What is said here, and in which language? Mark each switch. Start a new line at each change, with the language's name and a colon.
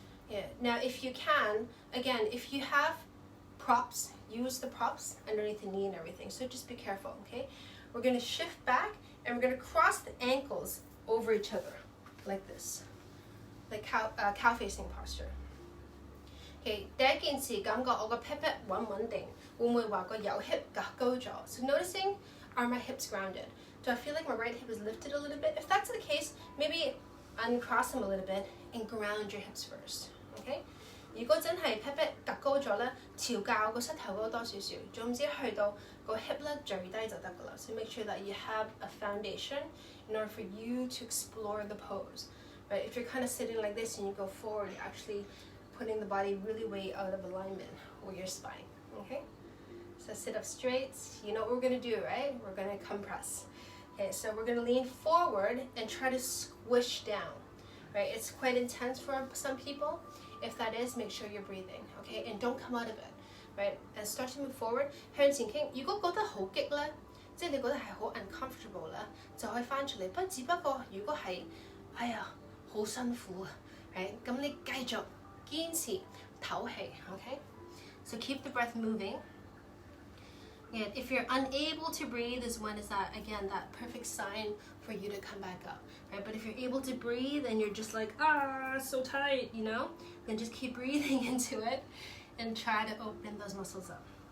English: Yeah. Now, if you can, again, if you have props, use the props underneath the knee and everything. So just be careful, okay? We're going to shift back and we're going to cross the ankles over each other. like this, like cow facing posture.
Cantonese: Okay, 第一件事感覺我個 hip 穩唔穩定，會唔會話個右 hip 夾高咗 ？
English: So noticing, are my hips grounded? Do I feel like my right hip is lifted a little bit? If that's the case, maybe uncross them a little bit and ground your hips first. Okay?
Cantonese: 如果真係 hip 夾高咗咧，調教個膝頭哥多少少，總之去到個 hip 咧最低就得㗎啦。
English: So make sure that you have a foundation in order for you to explore the pose. Right? If you're kind of sitting like this and you go forward, you're actually putting the body really way out of alignment with your spine. Okay? So sit up straight. You know what we're going to do, right? We're going to compress. Okay, so we're going to lean forward and try to squish down. Right? It's quite intense for some people. If that is, make sure you're breathing. Okay? And don't come out of it. Right? And start to move forward.
Cantonese: 向前傾。如果覺得好激咧，即係你覺得係好 uncomfortable 咧，就可以翻出嚟。只不過如果係，哎呀，好辛苦啊，right？咁你繼續堅持唞氣 ，okay?
English: So keep the breath moving. And if you're unable to breathe, is when is that again that perfect sign for you to come back up, right? But if you're able to breathe and you're just like so tight, you know, then just keep breathing into it and try to open those muscles up.